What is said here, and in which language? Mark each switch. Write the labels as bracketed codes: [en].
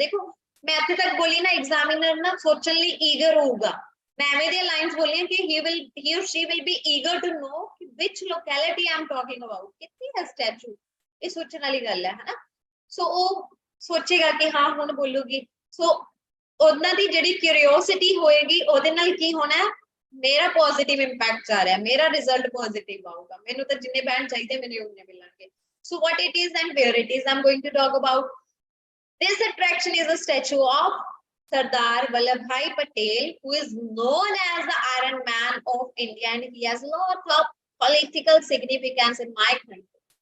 [pa] देखो मैं ਇੱਥੇ ਤੱਕ ਬੋਲੀ ਨਾ ਐਗਜ਼ਾਮੀਨਰ ਨਾ ਸੋਚਣ ਲਈ ਈਗਰ ਹੋਊਗਾ. ਮੈਂ ਐਵੇਂ ਦੀਆਂ ਲਾਈਨਸ ਬੋਲੀਆਂ ਕਿ [en] he or she will be eager to know which locality I am talking about. [pa] ਕਿੱਥੇ ਹੈ ਸਟੈਚੂ, ਇਹ ਸੋਚਣ ਵਾਲੀ ਗੱਲ ਹੈ ਹਨਾ. ਸੋ ਉਹ ਸੋਚੇਗਾ ਕਿ ਹਾਂ ਹੁਣ ਬੋਲੂਗੀ. ਸੋ ਉਹਨਾਂ ਦੀ ਜਿਹੜੀ ਕਿਉਰਿਓਸਿਟੀ ਹੋਏਗੀ ਉਹਦੇ ਨਾਲ ਕੀ ਹੋਣਾ, ਮੇਰਾ ਪੋਜ਼ਿਟਿਵ ਇੰਪੈਕਟ ਆ ਰਿਹਾ, ਮੇਰਾ ਰਿਜ਼ਲਟ ਪੋਜ਼ਿਟਿਵ ਆਊਗਾ. ਮੈਨੂੰ ਤਾਂ ਜਿੰਨੇ ਬੈਂਡ ਚਾਹੀਦੇ ਮੈਨੂੰ ਉਹਨੇ ਮਿਲਣਗੇ. [en] So what it is and where it is I'm going to talk about. This attraction is a statue of Sardar Vallabhbhai Patel, who is known as the Iron Man of India, and he has a lot of political significance in my country.